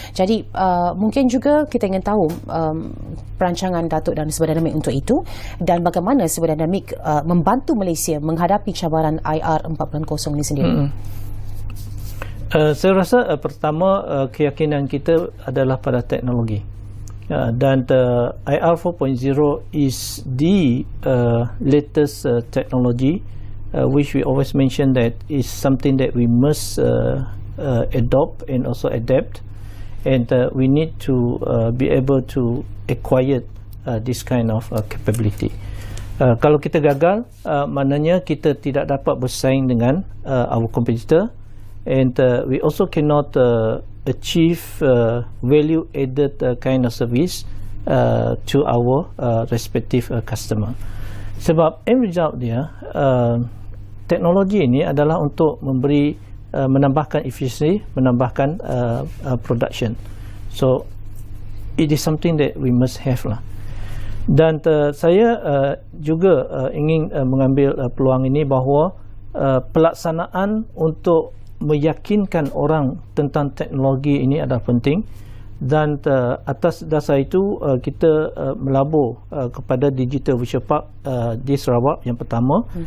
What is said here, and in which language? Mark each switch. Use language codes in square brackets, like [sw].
[ms] Jadi mungkin juga kita ingin tahu perancangan Datuk dan Serba Dinamik untuk itu dan bagaimana Serba Dinamik membantu Malaysia menghadapi cabaran IR 4.0 ini sendiri. Saya rasa pertama keyakinan kita adalah pada teknologi. [en] Dan IR 4.0 is the latest technology which we always mention that is something that we must adopt and also adapt, and we need to be able to acquire this kind of capability. [ms] Kalau kita gagal, maknanya kita tidak dapat bersaing dengan [en] our competitor, and we also cannot achieve value added kind of service to our respective customer. [ms] Sebab [en] end result [ms] dia, teknologi ini adalah untuk menambahkan efisiensi, menambahkan production. [en] So it is something that we must have lah. [ms] Dan saya juga ingin mengambil peluang ini bahawa pelaksanaan untuk meyakinkan orang tentang teknologi ini adalah penting, dan atas dasar itu kita melabur kepada Digital Virtual Park di Sarawak yang pertama.